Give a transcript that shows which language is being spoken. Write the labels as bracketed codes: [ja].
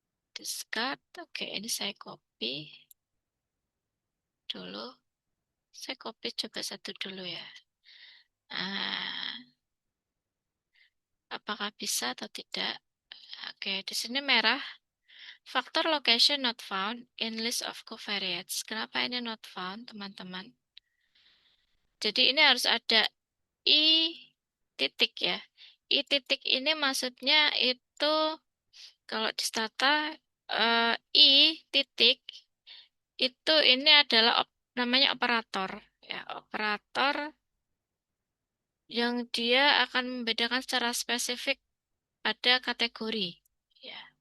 [id] Discard. Oke, ini saya copy dulu. Saya copy coba satu dulu ya. Ah, apakah bisa atau tidak? Oke, di sini merah. Faktor [en] location not found in list of covariates. [id] Kenapa ini [en] not found, [id] teman-teman? Jadi ini harus ada I titik ya. I titik ini maksudnya itu kalau di stata I titik itu ini adalah namanya operator ya, operator yang dia akan membedakan secara spesifik pada kategori ya.